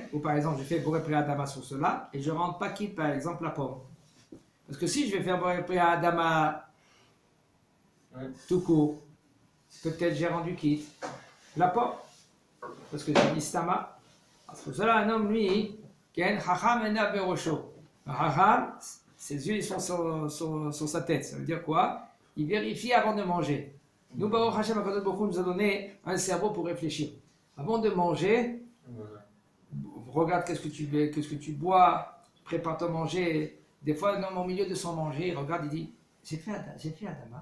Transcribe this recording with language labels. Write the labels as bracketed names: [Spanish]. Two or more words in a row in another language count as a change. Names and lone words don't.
[French] Ou par exemple, je fais Boré Préadama sur cela et je ne rentre pas quitte par exemple la pomme. Parce que si je vais faire Boré Préadama tout court, peut-être j'ai rendu quitte la pomme. Parce que j'ai dit stama. Parce que cela, un homme, lui, [Hebrew] כן חכם עיניו בראשו. [French] Chacham, ses yeux ils sont sur sa tête. Ça veut dire quoi? Il vérifie avant de manger. Nous, [Hebrew] ברוך השם, [French] Akadosh Baruch Hu nous a donné un cerveau pour réfléchir. Avant de manger, regarde qu'est-ce que tu bois, prépare ton manger. Des fois, un homme au milieu de son manger, il regarde, il dit j'ai fait Adama.